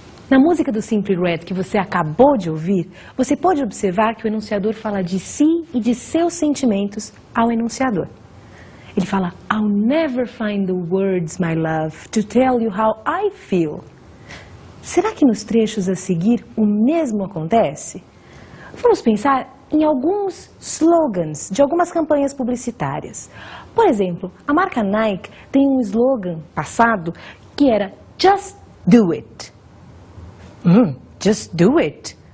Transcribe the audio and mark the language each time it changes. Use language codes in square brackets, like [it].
[pt] Na música do Simply Red que você acabou de ouvir, você pode observar que o enunciador fala de si e de seus sentimentos ao enunciador. [en] Ele fala, I'll never find the words, my love, to tell you how I feel. [pt] Será que nos trechos a seguir o mesmo acontece? Vamos pensar em alguns slogans de algumas campanhas publicitárias. Por exemplo, a marca Nike tem um slogan passado que era [en] Just Do It. Just do it.